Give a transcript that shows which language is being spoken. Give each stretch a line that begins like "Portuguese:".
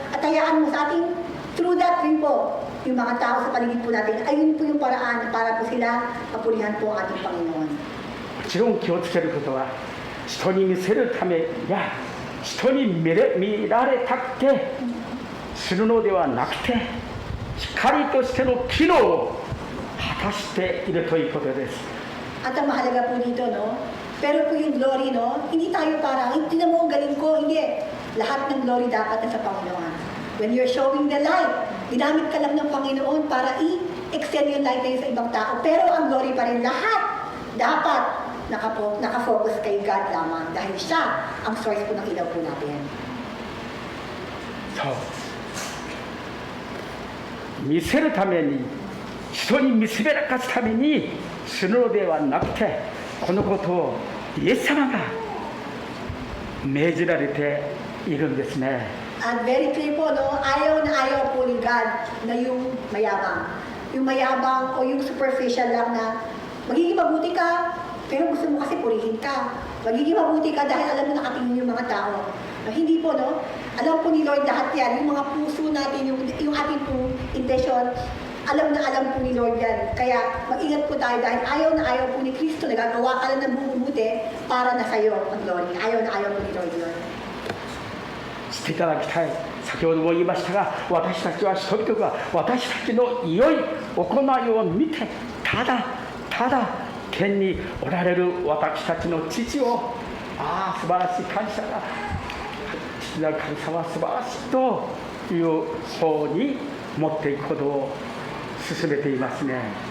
Filipino: At hayaan mo sa ating,
English: through that
Filipino: rin po, yung mga tao sa paligid po natin, ayun po yung paraan para po sila mapurihan po ang ating Panginoon.
Japanese: もちろん気をつけることは、人に見せるためや人に見られたくてするのではなくて、光としての機能を果たしているということです。
Filipino: At ang mahalaga po dito, no? Pero po yung glory, no? Hindi tayo parang, hindi na mo ang galing ko, hindi. Lahat ng glory dapat na sa Panginoon.
English: When you're showing the light,
Filipino: ginamit ka lang ng Panginoon para i-extend yung light na yun sa ibang tao. Pero ang glory pa rin, lahat dapat nakafocus kay God lamang dahil siya ang source po ng ilaw po natin.
Japanese: そう見せるために、人に見せびらかすためにするのではなくて、このことをイエス様が命じられているんですね。
English: And very clear
Filipino: po, no? Ayaw na ayaw po ni God na yung mayabang. Yung mayabang o yung superficial lang na magiging mabuti ka, pero gusto mo kasi purihin ka. Magiging mabuti ka dahil alam mo nakatingin yung mga tao. No, hindi po, no? Alam po ni Lord lahat yan. Yung mga puso natin, yung ating po intention, alam na alam po ni Lord yan. Kaya mag-ingat po tayo dahil ayaw na ayaw po ni Kristo. Nagagawa ka lang ng bubuti para na sa'yo ang glory. Ayaw na ayaw po ni Lord yun.
Japanese: していただきたい。先ほども言いましたが、私たちは人々が私たちの良い行いを見て、ただ天におられる私たちの父を、ああ素晴らしい感謝だ、父なる神様は素晴らしいという方に持っていくことを進めていますね。